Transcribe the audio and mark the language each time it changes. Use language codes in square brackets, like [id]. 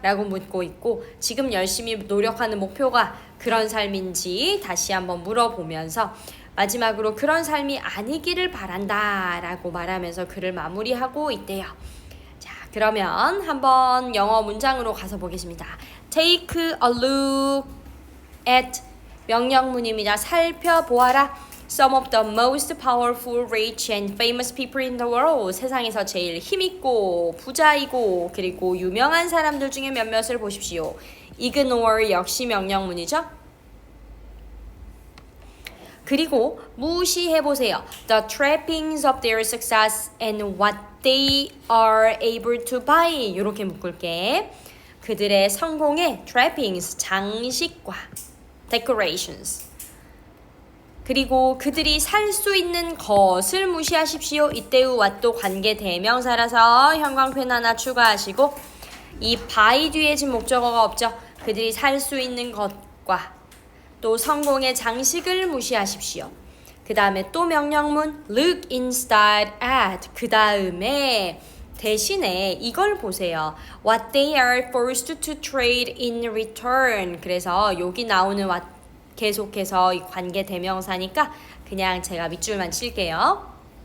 [ko] 라고 묻고 있고 지금 열심히 노력하는 목표가 그런 삶인지 다시 한번 물어보면서 마지막으로 그런 삶이 아니기를 바란다 라고 말하면서 글을 마무리하고 있대요. 자, 그러면 한번 영어 문장으로 가서 보겠습니다. [en] Take a look at [ko] 명령문입니다. 살펴보아라. [en] Some of the most powerful, rich and famous people in the world. [ko] 세상에서 제일 힘있고 부자이고 그리고 유명한 사람들 중에 몇몇을 보십시오. Ignore 역시 명령문이죠. 그리고 무시해보세요. [en] The trappings of their success and what they are able to buy. [ko] 이렇게 묶을게. 그들의 성공의 trappings, 장식과 decorations. 그리고 그들이 살 수 있는 것을 무시하십시오. 이때의 what도 관계 대명사라서 형광펜 하나 추가하시고 이 buy 뒤에 지금 목적어가 없죠. 그들이 살 수 있는 것과 또 성공의 장식을 무시하십시오. 그 다음에 또 명령문 [en] look instead at. [ko] 그 다음에 대신에 이걸 보세요. [en] What they are forced to trade in return. [ko] 그래서 여기 나오는 what 계속해서 이 관계 대명사니까 그냥 제가 밑줄만 칠게요.